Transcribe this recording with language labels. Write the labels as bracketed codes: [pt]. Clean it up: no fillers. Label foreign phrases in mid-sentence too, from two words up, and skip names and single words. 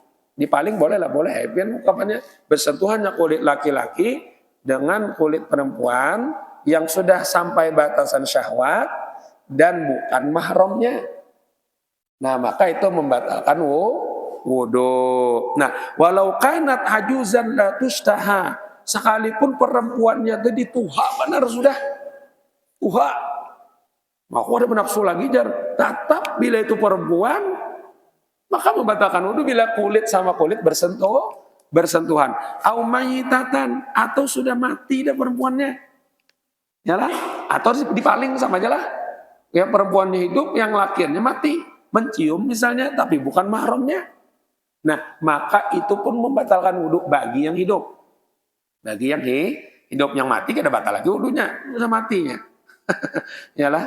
[id] Dipaling boleh lah, boleh. Kapannya bersentuhannya kulit laki-laki dengan kulit perempuan yang sudah sampai batasan syahwat dan bukan mahramnya. Nah, maka itu membatalkan wudu. Nah, [ar] ولو كانت عجوزا لا تشتهى, [id] sekalipun perempuannya tadi tuha, benar sudah tuha, maka ada menafsu lagi tetap bila itu perempuan, maka membatalkan wudu bila kulit sama kulit bersentuhan. [ar] أو ميتة, [id] atau sudah mati dah perempuannya, yalah, atau dipaling sama aja lah. Yang perempuannya hidup, yang lakiannya mati, mencium misalnya, tapi bukan mahramnya. Nah, maka itu pun membatalkan wudu bagi yang hidup. Bagi yang hidup, yang mati kada batal lagi wudunya, sudah matinya. Yalah.